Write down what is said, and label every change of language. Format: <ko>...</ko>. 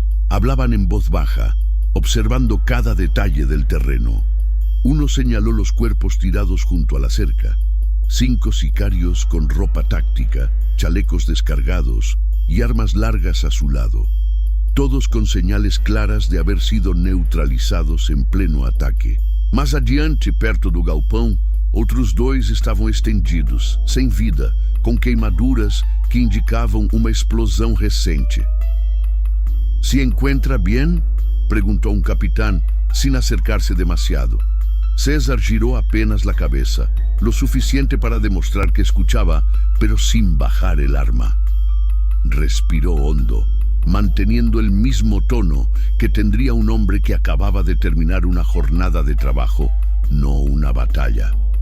<es>Hablaban en voz baja, observando cada detalle del terreno. Uno señaló los cuerpos tirados junto a la cerca. 5 sicarios con ropa táctica, chalecos descargados y armas largas a su lado. Todos con señales claras de haber sido neutralizados en pleno ataque.</es> <pt>Mais adiante, perto do galpão, outros 2 estavam estendidos, sem vida, com queimaduras que indicavam uma explosão recente.</pt> <es>¿Se encuentra bien?, preguntó un capitán, sin acercarse demasiado. César giró apenas la cabeza, lo suficiente para demostrar que escuchaba, pero sin bajar el arma. Respiró hondo, manteniendo el mismo tono que tendría un hombre que acababa de terminar una jornada de trabajo, no una batalla.</es>